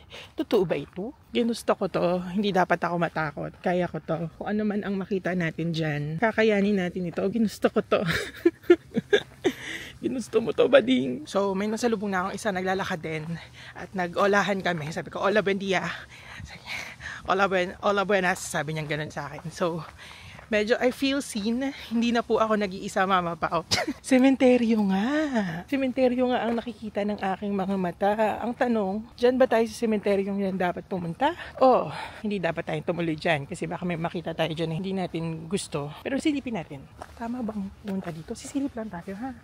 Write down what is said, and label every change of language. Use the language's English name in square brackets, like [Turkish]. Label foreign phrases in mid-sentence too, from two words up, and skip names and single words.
[Filipino] Totoo ba ito? Ginusto ko to. Hindi dapat ako matakot. Kaya ko to. Kung ano man ang makita natin dyan, kakayanin natin ito. Ginusto ko to. Ginusto mo to, bading. So, may nasalubong na akong isa naglalakad din. At nag-olahan kami. Sabi ko, [Spanish] hola, buen dia. Hola, buenas. [Filipino] Sabi niya ganun sa akin. So, medyo [English] I feel seen. [Filipino] Hindi na po ako nag-iisa, Mama Pao. Sementeryo nga. Sementeryo nga ang nakikita ng aking mga mata. Ang tanong, dyan ba tayo sa sementeryong yan dapat pumunta? O, hindi dapat tayong tumuloy dyan. Kasi baka may makita tayo dyan na hindi natin gusto. Pero silipin natin. Tama bang pumunta dito? Sisilip lang tayo, ha?